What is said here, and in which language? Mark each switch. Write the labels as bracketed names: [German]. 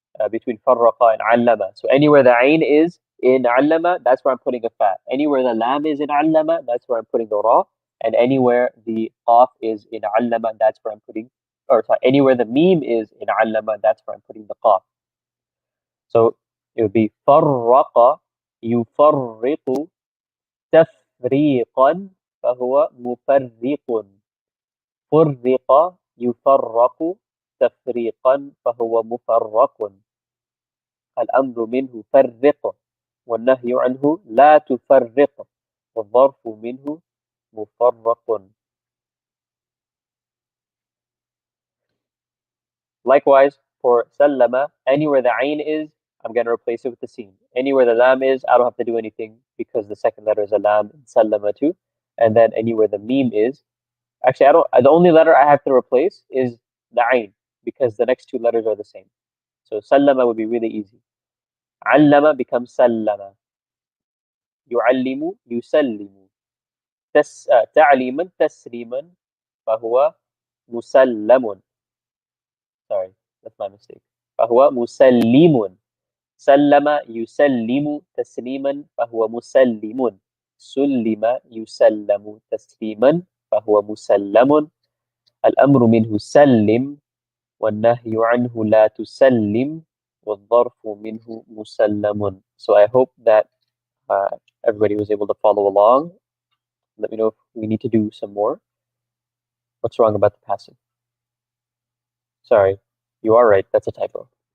[English] Between farraqa and allama. So anywhere the ain is in allama, that's where I'm putting a fa. Anywhere the lam is in allama, that's where I'm putting the ra. And anywhere the qaf is in allama, that's where I'm putting, or sorry, anywhere the mim is in allama, that's where I'm putting the qaf. So it would be [Arabic] farraqa yufarriqu تفريقا فهو مفرق فرق يفرق تفريقا فهو مفرق الأمر منه فرق والنهي عنه لا تفرق والظرف منه مفرق. [English] Likewise, for sallama, anywhere the ain is, I'm going to replace it with the sin. Anywhere the lam is, I don't have to do anything because the second letter is a lam in sallama too. And then anywhere the mim is, actually, I don't. The only letter I have to replace is the ain because the next two letters are the same. So sallama would be really easy. Allama becomes sallama. [Arabic] يعلم يسلم تعليما تسليما فهو مسلم. [English] Sorry, that's my mistake. [Arabic] فهو مسلم. سلم يسلم تسليما فهو مسلم. سلم يسلم تسليما فهو مسلم. الأمر منه سلم والنهي عنه لا تسلم والظرف منه مسلم. [English] So I hope that uh, everybody was able to follow along. Let me know if we need to do some more. What's wrong about the passive? Sorry, you are right. That's a typo.